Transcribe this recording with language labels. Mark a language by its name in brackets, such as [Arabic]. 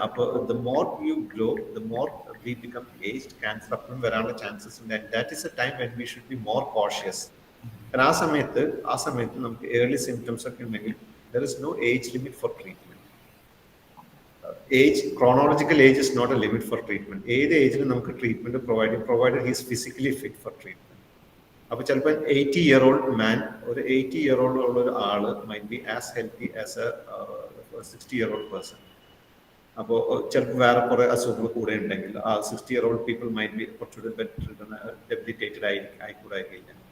[English] അപ്പോൾ the more you grow the more we become aged, cancer അപ്പോഴും വരാനുള്ള chances ഉണ്ട്. And that is a time when we should be more cautious. കാരണം ആ സമയത്ത് നമുക്ക് ഏർലി സിംറ്റംസ് ഒക്കെ ഉണ്ടെങ്കിൽ there is no age limit for treatment. Chronological age is not a limit for treatment. ഏത് ഏജിലും നമുക്ക് treatment provided he is physically fit for treatment. അപ്പോൾ ചിലപ്പോൾ 80-year-old മാൻ, ഒരു 80-year-old ഉള്ള ഒരു ആള് might be as healthy as a 60-year-old person. [Malayalam] അപ്പോൾ ചിലപ്പോൾ വേറെ കുറെ അസുഖങ്ങൾ കൂടെ ഉണ്ടെങ്കിൽ ആ 60-year-old പീപ്പിൾ മൈറ്റ് ബി കുറച്ചുകൂടെ ഡെബിലിറ്റേറ്റഡ് ആയിക്കൂടായിരിക്കില്ല.